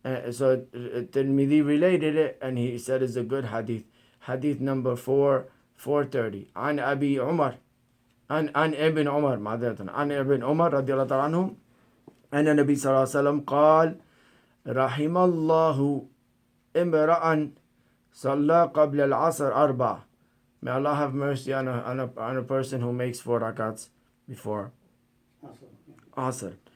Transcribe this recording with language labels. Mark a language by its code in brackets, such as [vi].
[en] So Tirmidhi related it and he said it's a good hadith. Hadith number 430. [ar] عن أبي عمر عن ابن عمر معذرة عن ابن عمر رضي الله تعالى عنه أن النبي صلى الله عليه وسلم قال رحم الله امرأ صلى قبل العصر 4. [en] May Allah have mercy on a person who makes 4 rakats before Asr.